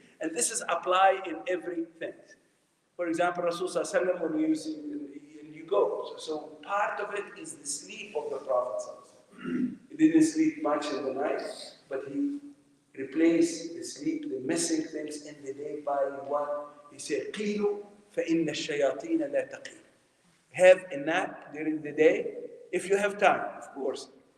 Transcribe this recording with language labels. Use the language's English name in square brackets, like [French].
[English] And this is applied in everything. For example, Rasul sallallahu alaihi wasallam, when you go. So part of it is the sleep of the Prophet. He didn't sleep much in the night, but he replaced the sleep, the missing things in the day by what? He said, [Arabic] قِيلُوا فَإِنَّ الشَّيَاطِينَ لَا تَقِيلُ. [English] Have a nap during the day, if you have time, of course.